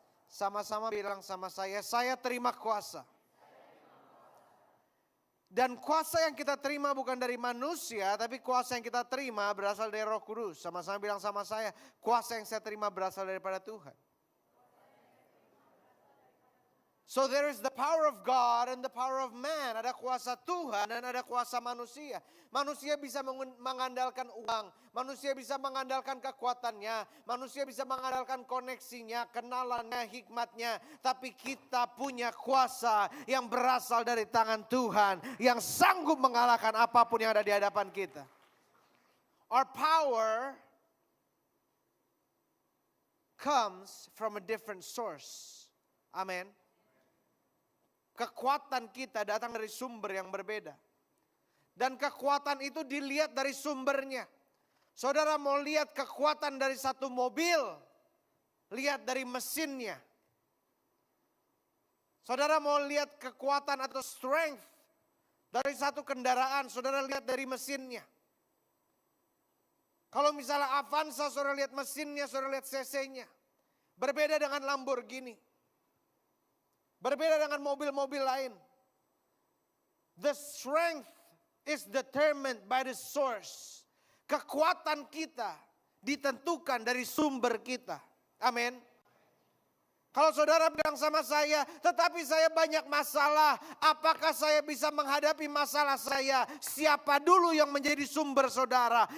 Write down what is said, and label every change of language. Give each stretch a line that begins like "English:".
Indonesian: Sama-sama bilang sama saya terima kuasa. Dan kuasa yang kita terima bukan dari manusia, tapi kuasa yang kita terima berasal dari Roh Kudus. Sama-sama bilang sama saya, kuasa yang saya terima berasal daripada Tuhan.
English: So there is the power of God and the power of man.
Indonesian: Ada kuasa Tuhan dan ada kuasa manusia. Manusia bisa mengandalkan uang. Manusia bisa mengandalkan kekuatannya. Manusia bisa mengandalkan koneksinya, kenalannya, hikmatnya. Tapi kita punya kuasa yang berasal dari tangan Tuhan. Yang sanggup mengalahkan apapun yang ada di hadapan kita.
English: Our power comes from a different source. Amen.
Indonesian: Kekuatan kita datang dari sumber yang berbeda. Dan kekuatan itu dilihat dari sumbernya. Saudara mau lihat kekuatan dari satu mobil, lihat dari mesinnya. Saudara mau lihat kekuatan atau strength dari satu kendaraan, saudara lihat dari mesinnya. Kalau misalnya Avanza, saudara lihat mesinnya, saudara lihat cc-nya. Berbeda dengan Lamborghini. Berbeda dengan mobil-mobil lain.
English: The strength is determined by the source.
Indonesian: Kekuatan kita ditentukan dari sumber kita. Amin. Kalau saudara bilang sama saya, tetapi saya banyak masalah. Apakah saya bisa menghadapi masalah saya? Siapa dulu yang menjadi sumber saudara?